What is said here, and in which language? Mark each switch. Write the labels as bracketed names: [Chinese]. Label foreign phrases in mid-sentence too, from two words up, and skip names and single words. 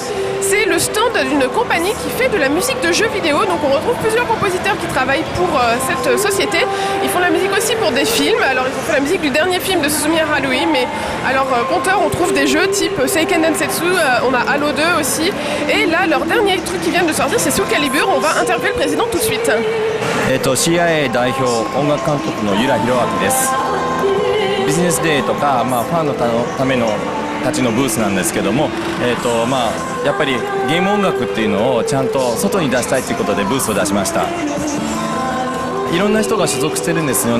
[French] C'est le stand d'une compagnie qui fait de la musique de jeux vidéo, donc on retrouve plusieurs compositeurs qui travaillent pour cette société. Ils font la musique aussi pour des films, alors ils ont fait la musique du dernier film de Suzumiya Haruhi, mais alors compteur on trouve des jeux type Seiken Densetsu, on a Halo 2 aussi, et là leur dernier truc qui vient de sortir c'est Soul Calibur, on va interviewer le président tout de suite. [Japanese] CIA 代表音楽監督の由良弘明です。ビジネスデーとか、ファンのためのたちのブースなんですけども、やっぱりゲーム音楽っていうのをちゃんと外に出したいということでブースを出しました。いろんな人が所属してるんですよ。